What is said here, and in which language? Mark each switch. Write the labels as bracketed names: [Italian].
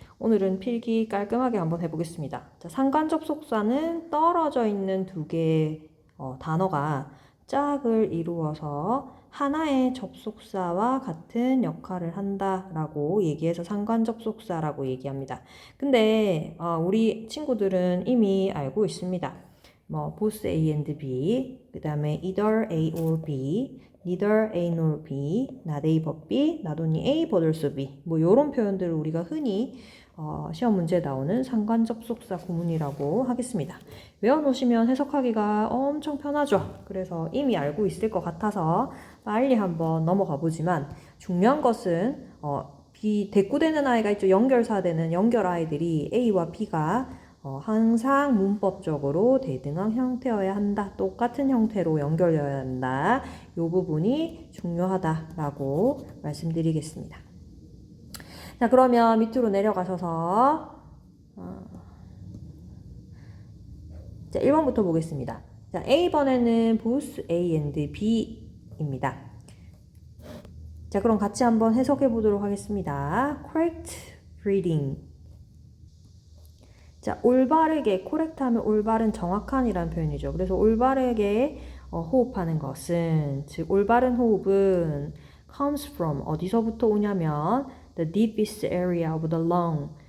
[Korean] 오늘은 필기 깔끔하게 한번 해보겠습니다. 자, 상관접속사는 떨어져 있는 두 개의 단어가 짝을 이루어서 하나의 접속사와 같은 역할을 한다라고 얘기해서 상관접속사라고 얘기합니다. 근데 우리 친구들은 이미 알고 있습니다. [English] both A and B, 그 다음에 either A or B, neither A nor B, not A but B, not only A but also B. [Korean] 요런 표현들을 우리가 흔히 시험 문제에 나오는 상관접속사 구문이라고 하겠습니다. 외워놓으시면 해석하기가 엄청 편하죠. 그래서 이미 알고 있을 것 같아서 빨리 한번 넘어가 보지만 중요한 것은 대꾸되는 아이가 있죠. 연결사 되는 연결 아이들이 A와 B가 항상 문법적으로 대등한 형태여야 한다. 똑같은 형태로 연결되어야 한다. 이 부분이 중요하다라고 말씀드리겠습니다. 자, 그러면 밑으로 내려가셔서 자, 1번부터 보겠습니다. 자, A번에는 both A and B입니다. 자, 그럼 같이 한번 해석해 보도록 하겠습니다. [English] correct reading. [Korean] 자, 올바르게, correct 하면 올바른, 정확한이라는 표현이죠. 그래서 올바르게 호흡하는 것은, 즉 올바른 호흡은 [English] comes from, [Korean] 어디서부터 오냐면 [English] the deepest area of the lung.